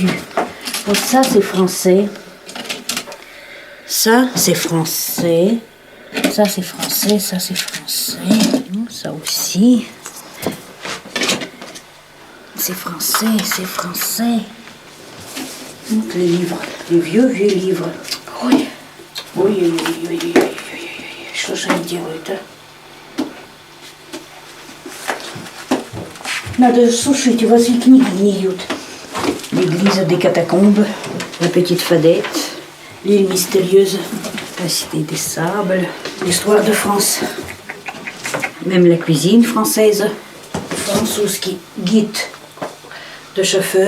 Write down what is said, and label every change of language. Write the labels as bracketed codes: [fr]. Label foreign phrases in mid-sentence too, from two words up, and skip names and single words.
[fr] Donc ça c'est français. Ça c'est français. Ça c'est français, ça c'est français. Ça aussi. C'est français, c'est français. Donc les livres, les vieux livres. Oui. Oui. [ru] Что же они делают, а? Надо сушить, у вас и книги гниют. [fr] L'église des catacombes, la petite fadette, l'île mystérieuse, la cité des sables, l'histoire de France, même la cuisine française, Franzouski guide de chauffeur.